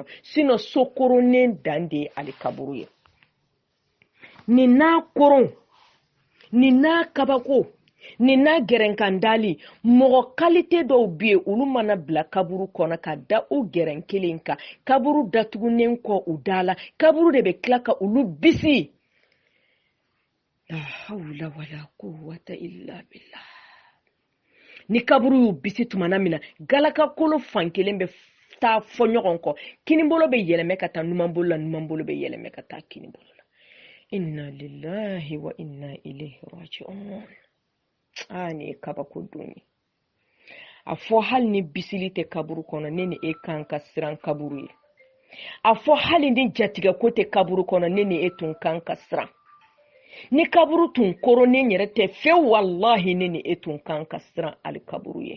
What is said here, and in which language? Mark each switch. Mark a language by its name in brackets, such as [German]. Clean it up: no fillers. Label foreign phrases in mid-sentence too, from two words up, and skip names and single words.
[Bambara] Sinon sokoronen dan de ye ali kaburu ye. Nin n'a koron nin n'a kabako nin n'a gɛrɛnkandali mɔgɔ kalite dɔw bɛ yen olu mana bila kaburu kɔnɔ ka da o gɛrɛn kelen kan kaburu datugunen kɔ u da la kaburu de bɛ tila ka olu bisi. [Arabic] لا حول ولا قوة إلا بالله. [Bambara] Ni kaburu y'u bisi tumana min na galaka kolo fan kelen bɛ taa fɔ ɲɔgɔn kɔ kinibolo bɛ yɛlɛmɛ ka taa numanbolo la numanbolo bɛ yɛlɛmɛ ka taa kinibolo la. [Arabic] إنا لله وإنا إليه راجعون. [Bambara] Ni kabako doni. A fɔ hali ni bisili tɛ kaburu kɔnɔ ne ni e kan ka siran kaburu ye. A fɔ hali ni jatigɛ ko tɛ kaburu kɔnɔ ne ni e tun kan ka siran. Ni kaburu tun koronen yɛrɛ tɛ fewu wallahi ne ni e tun kan ka siran ali kaburu ye.